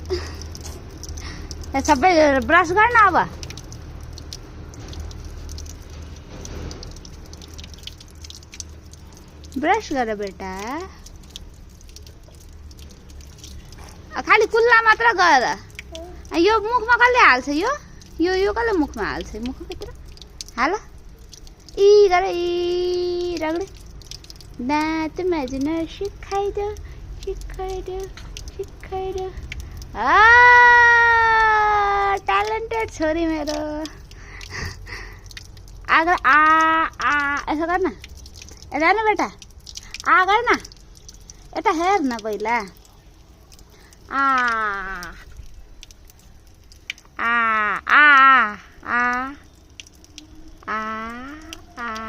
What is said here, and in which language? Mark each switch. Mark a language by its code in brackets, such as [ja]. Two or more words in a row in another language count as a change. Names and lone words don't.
[ne] सबै ब्रस गर्न अब ब्रश गर बेटा खाली कुल्ला मात्र गर यो मुखमा कसले हाल्छ यो कसले मुखमा हाल्छ मुखभित्र हाल ई गर ई रगडे दाँत माझ्न सिकाइदे सिकाइदे सिकाइदे ट्यालेन्टेड छोरी मेरो आगर आ यसो गर्न यता हेर्नु बेटा आ गर्न यता हेर न पहिला आ आ आ आ आ आ